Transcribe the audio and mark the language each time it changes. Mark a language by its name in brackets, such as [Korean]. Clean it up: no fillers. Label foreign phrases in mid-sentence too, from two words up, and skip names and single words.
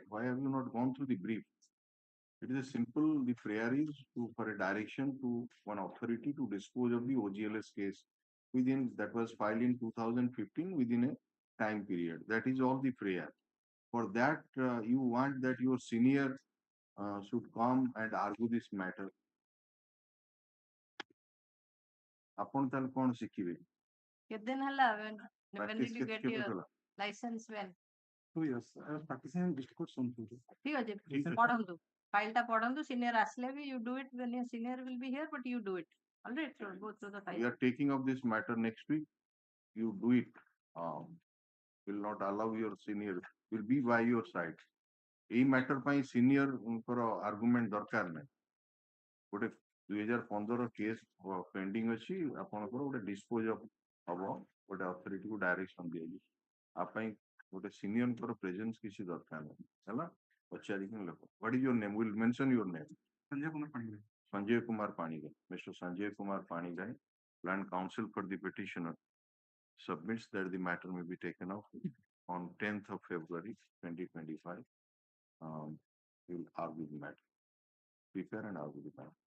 [English] Why have you not gone through the brief? It is a simple, the prayer is for a direction to one authority to dispose of the OGLS case that was filed in 2015 within a time period. That is all the prayer. For that, you want that your senior should come and argue this matter. [Odia] ଆପଣ ତାହେଲେ କଣ ଶିଖିବେ? କେତେ ଦିନ ହେଲା [English] when did Practice you get [Odia] କେବେ [English] your [Odia] କଲା? [English] license when? 2 years. I was practicing in district court soon. [Odia] ଠିକ ଅଛି ଠିକ ଅଛି। ପଢନ୍ତୁ ଫାଇଲ ଟା ପଢନ୍ତୁ ସିନିୟର ଆସିଲେ ବି [English] you do it when your senior will be here but you do it. All right, so go through the We file. are taking up this matter next week. You do it. Will not allow your senior, will be by your side. [Odia] এই ମ୍ୟାଟର ପାଇଁ ସିନିୟରଙ୍କର ଆର୍ଗୁମେଣ୍ଟ ଦରକାର ନାହିଁ। ଗୋଟେ 2015 କେସ୍ ପେଣ୍ଡିଂ ଅଛି, ଆପଣଙ୍କର ଗୋଟେ ଡିସ୍ପୋଜ ହବ, ଗୋଟେ ଅଥରିଟିକୁ ଡାଇରେକ୍ସନ ଦିଆଯିବ। ଆ ପାଇଁ ଗୋଟେ ସିନିୟରଙ୍କର ପ୍ରେଜେନ୍ସ କିଛି ଦରକାର ନାହିଁ, ହେଲା? ପଚାରିକି ଲେଖ। [English] What is your name? Will mention your name. Sanjay Kumar Panigai. Mr. Sanjay Kumar Panigai, land counsel for the petitioner, submits that the matter may be taken up on 10th of February 2025. He will argue the matter. Prepare and argue the matter.